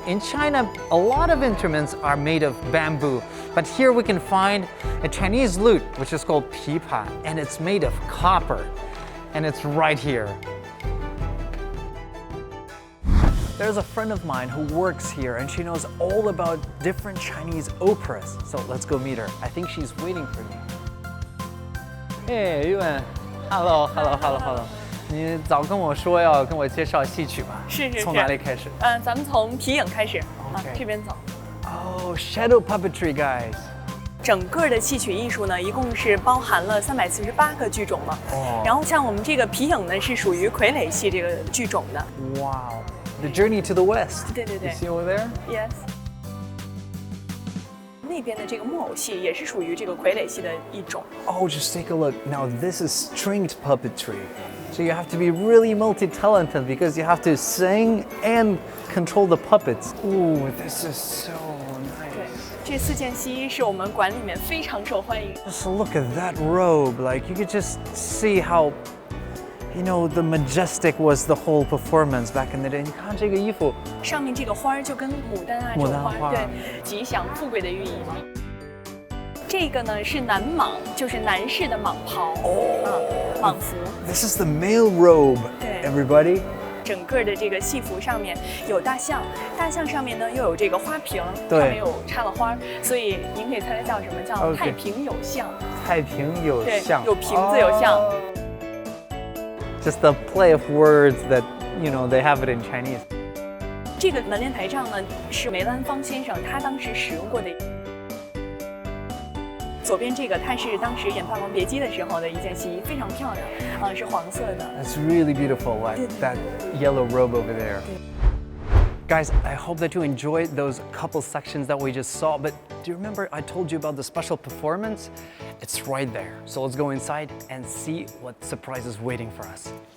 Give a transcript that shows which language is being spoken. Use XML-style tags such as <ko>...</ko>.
<en>In China, a lot of instruments are made of bamboo, but here we can find a Chinese lute, which is called pipa, and it's made of copper, and it's right here. There's a friend of mine who works here, and she knows all about different Chinese operas. So let's go meet her. I think she's waiting for me. Hey, Yuan. Hello.</en> <zh>你早跟我说要跟我介绍戏曲吧？是。从哪里开始？咱们从皮影开始，</zh> <en>Okay.</en> <zh>这边走。</zh> <en>Oh, shadow puppetry, guys.</en> <zh>整个的戏曲艺术呢，一共是包含了348个剧种嘛。然后像我们这个皮影呢，是属于傀儡戏这个剧种的。</zh> <en>Wow. The journey to the west.</en> <zh>对。</zh> <en>You see over there? Yes.</en> <zh>那边的这个木偶戏也是属于这个傀儡戏的一种。</zh> <en>Oh, just take a look. Now this is stringed puppetry. So you have to be really multi-talented because you have to sing and control the puppets. Ooh, this is so</en> <zh>对，</zh> <en>nice.</en> <zh>这4件戏是我们馆里面非常受欢迎。</zh> <en>Just look at that robe. Like you could just see how, you know, the majestic was the whole performance back in the day.</en> <zh>你看这个衣服，上面这个花儿就跟牡丹啊这种花，对，吉祥富贵的寓意嘛。这个呢是男蟒，就是男士的蟒袍，蟒服。</zh> <en>This is the male robe,</en> <zh>对</zh> <en>everybody.</en> <zh>整个的这个戏服上面有大象，大象上面呢又有这个花瓶，对上面有插了花，所以您可以猜猜叫什么？叫</zh> <en>OK</en> <zh>太平有象。太平有对，象，有瓶子有象。</zh> <en>Just the play of words that, you know, they have it in Chinese.</en> <zh>这个门帘台帐呢是梅兰芳先生他当时使用过的。左边这个它是当时演《霸王别姬》的时候的一件戏，非常漂亮，是黄色的。</zh> <en>That's really beautiful, like that yellow robe over there. Guys, I hope that you enjoyed those couple sections that we just saw, but do you remember I told you about the special performance? It's right there. So let's go inside and see what surprise is waiting for us.</en>